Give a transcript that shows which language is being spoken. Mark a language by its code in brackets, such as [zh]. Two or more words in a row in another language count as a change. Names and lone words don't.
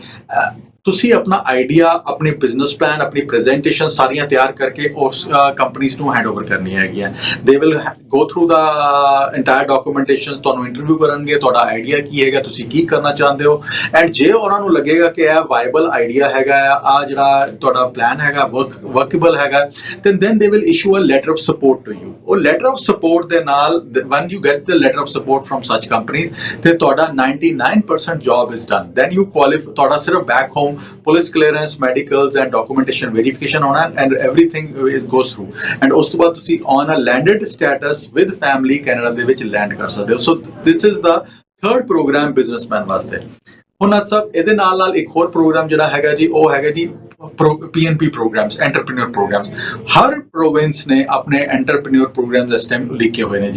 [pa] ਤੁਸੀਂ ਆਪਣਾ ਆਈਡੀਆ, ਆਪਣੀ ਬਿਜ਼ਨਸ ਪਲਾਨ, ਆਪਣੀ ਪ੍ਰੈਜੈਂਟੇਸ਼ਨ ਸਾਰੀਆਂ ਤਿਆਰ ਕਰਕੇ ਉਸ ਕੰਪਨੀਜ਼ ਨੂੰ ਹੈਂਡਓਵਰ ਕਰਨੀਆਂ ਹੈਗੀਆਂ। [en] they will go through the entire documentation, [pa] ਤੁਹਾਨੂੰ ਇੰਟਰਵਿਊ ਕਰਨਗੇ, ਤੁਹਾਡਾ ਆਈਡੀਆ ਕੀ ਹੈਗਾ, ਤੁਸੀਂ ਕੀ ਕਰਨਾ ਚਾਹੁੰਦੇ ਹੋ, ਐਂਡ ਜੇ ਉਹਨਾਂ ਨੂੰ ਲੱਗੇਗਾ ਕਿ ਇਹ [en] viable idea [pa] ਹੈਗਾ ਆ, ਜਿਹੜਾ ਤੁਹਾਡਾ ਪਲਾਨ ਹੈਗਾ ਵਰਕੇਬਲ ਹੈਗਾ, [en] then they will issue a letter of support to you। [pa] ਉਹ [en] letter of support [pa] ਦੇ ਨਾਲ [en] when you get the letter of support from such companies [pa] ਤੇ ਤੁਹਾਡਾ 99% [en] job is done। then you qualify, [pa] ਤੁਹਾਡਾ ਸਿਰਫ [en] back home police clearance, medicals and documentation verification [pa] ਹੋਣਾ [en] and everything goes through, [pa] ਐਂਡ ਉਸ ਤੋਂ ਬਾਅਦ ਤੁਸੀਂ [en] on a landed status with family [pa] ਕੈਨੇਡਾ ਦੇ ਵਿੱਚ ਲੈਂਡ ਕਰ ਸਕਦੇ ਹੋ। [en] so this is the third program businessman ਵਾਸਤੇ। [pa] ਹੁਣ ਨੱਥ ਸਾਹਿਬ, ਇਹਦੇ ਨਾਲ ਇੱਕ ਹੋਰ ਪ੍ਰੋਗਰਾਮ ਜਿਹੜਾ ਹੈਗਾ ਜੀ, ਉਹ ਹੈਗਾ ਜੀ [en] PNP programs, entrepreneur programs. [pa] ਹਰ ਪ੍ਰੋਵਿੰਸ ਨੇ ਆਪਣੇ [en] entrepreneur programs [pa] ਇਸ ਟਾਈਮ ਲਿਖੇ ਹੋਏ ਨੇ ਜੀ।